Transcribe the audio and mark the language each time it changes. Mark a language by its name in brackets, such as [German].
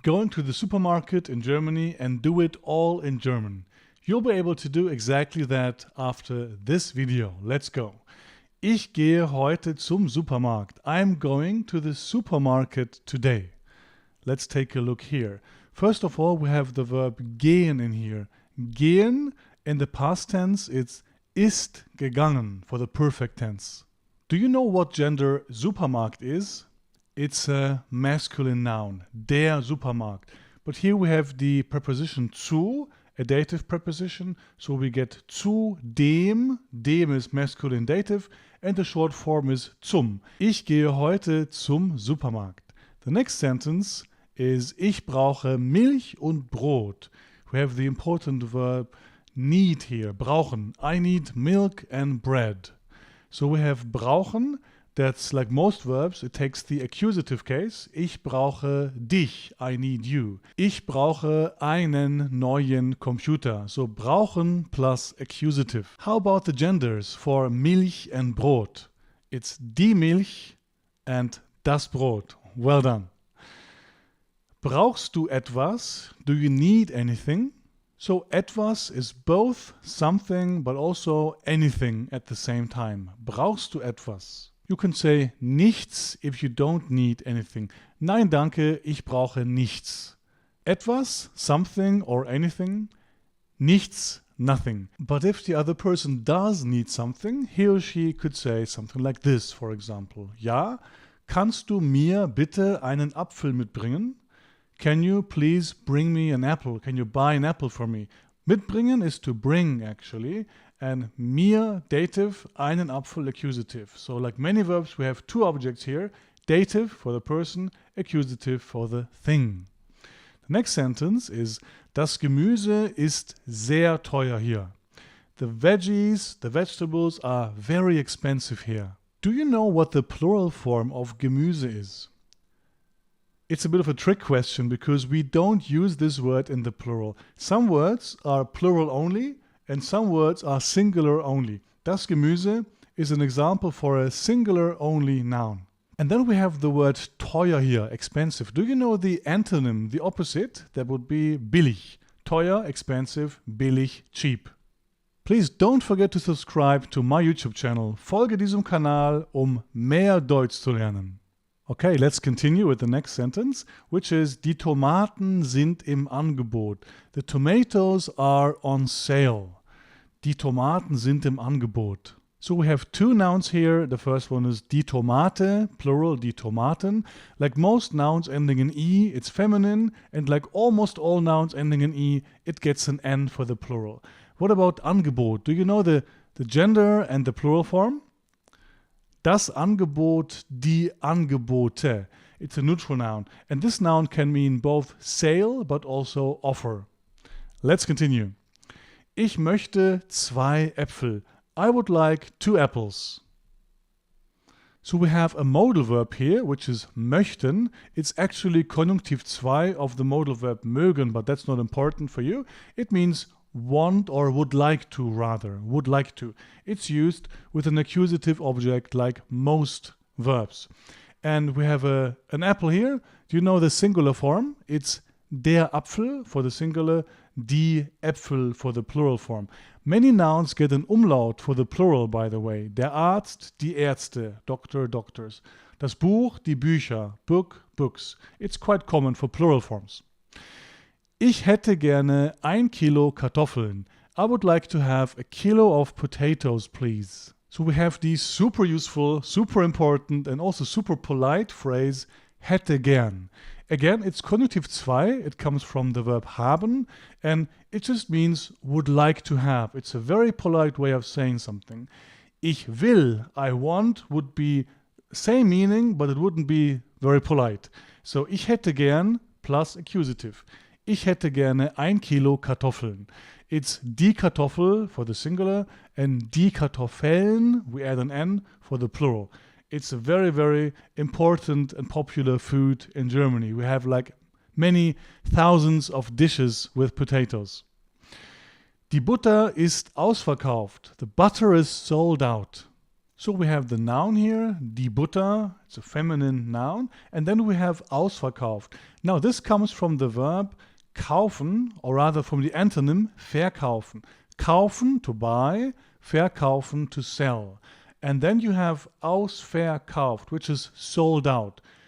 [English] going to the supermarket in Germany and do it all in German. You'll be able to do exactly that after this video. Let's go. [German] Ich gehe heute zum Supermarkt. [English] I'm going to the supermarket today. Let's take a look here. First of all, we have the verb gehen in here. Gehen, in the past tense, it's ist gegangen for the perfect tense. Do you know what gender Supermarkt is? It's a masculine noun, der Supermarkt. But here we have the preposition zu, a dative preposition, so we get zu dem, dem is masculine dative, and the short form is zum. [German] Ich gehe heute zum Supermarkt. [English] The next sentence is [German] ich brauche Milch und Brot. [English] We have the important verb need here, brauchen. I need milk and bread. So we have brauchen. That's like most verbs, it takes the accusative case. [German] Ich brauche dich, [English] I need you. [German] Ich brauche einen neuen Computer. [English] So brauchen plus accusative. How about the genders for Milch and Brot? It's die Milch and das Brot. Well done. [German] Brauchst du etwas? [English] Do you need anything? So etwas is both something but also anything at the same time. [German] Brauchst du etwas? [English] You can say nichts if you don't need anything. [German] Nein, danke, ich brauche nichts. [English] Etwas, something or anything. Nichts, nothing. But if the other person does need something, he or she could say something like this, for example. [German] Ja, kannst du mir bitte einen Apfel mitbringen? [English] Can you please bring me an apple? Can you buy an apple for me? Mitbringen is to bring, actually. And mir, dative, einen Apfel, accusative. So like many verbs, we have two objects here. Dative for the person, accusative for the thing. The next sentence is [German] das Gemüse ist sehr teuer hier. [English] The veggies, the vegetables are very expensive here. Do you know what the plural form of Gemüse is? It's a bit of a trick question because we don't use this word in the plural. Some words are plural only and some words are singular only. Das Gemüse is an example for a singular only noun. And then we have the word teuer here, expensive. Do you know the antonym, the opposite? That would be billig. Teuer, expensive, billig, cheap. Please don't forget to subscribe to my YouTube channel. [German] Folge diesem Kanal, mehr Deutsch zu lernen. [English] Okay, let's continue with the next sentence, which is [German] die Tomaten sind im Angebot. [English] The tomatoes are on sale. [German] Die Tomaten sind im Angebot. [English] So we have two nouns here. The first one is die Tomate, plural, die Tomaten. Like most nouns ending in E, it's feminine. And like almost all nouns ending in E, it gets an N for the plural. What about Angebot? Do you know the gender and the plural form? [German] Das Angebot, die Angebote. [English] It's a neutral noun. And this noun can mean both sale but also offer. Let's continue. [German] Ich möchte 2 Äpfel. [English] I would like 2 apples. So we have a modal verb here, which is möchten. It's actually Konjunktiv 2 of the modal verb mögen, but that's not important for you. It means want or would like to, rather. Would like to. It's used with an accusative object like most verbs. And we have an apple here. Do you know the singular form? It's der Apfel for the singular, die Äpfel for the plural form. Many nouns get an umlaut for the plural, by the way. [German] Der Arzt, die Ärzte, [English] doctor, doctors. [German] Das Buch, die Bücher, [English] book, books. It's quite common for plural forms. [German] Ich hätte gerne 1 Kilo Kartoffeln. [English] I would like to have a kilo of potatoes, please. So we have the super useful, super important and also super polite phrase hätte gern. Again, it's Konjunktiv 2, it comes from the verb haben, and it just means would like to have. It's a very polite way of saying something. [German] Ich will, [English] I want, would be same meaning, but it wouldn't be very polite. So [German] ich hätte gern [English] plus accusative. [German] Ich hätte gerne 1 Kilo Kartoffeln. [English] It's die Kartoffel for the singular and die Kartoffeln, we add an N, for the plural. It's a very, very important and popular food in Germany. We have like many thousands of dishes with potatoes. [German] Die Butter ist ausverkauft. [English] The butter is sold out. So we have the noun here, die Butter, it's a feminine noun, and then we have ausverkauft. Now this comes from the verb kaufen, or rather from the antonym verkaufen. Kaufen, to buy, verkaufen, to sell. And then you have ausverkauft, which is sold out.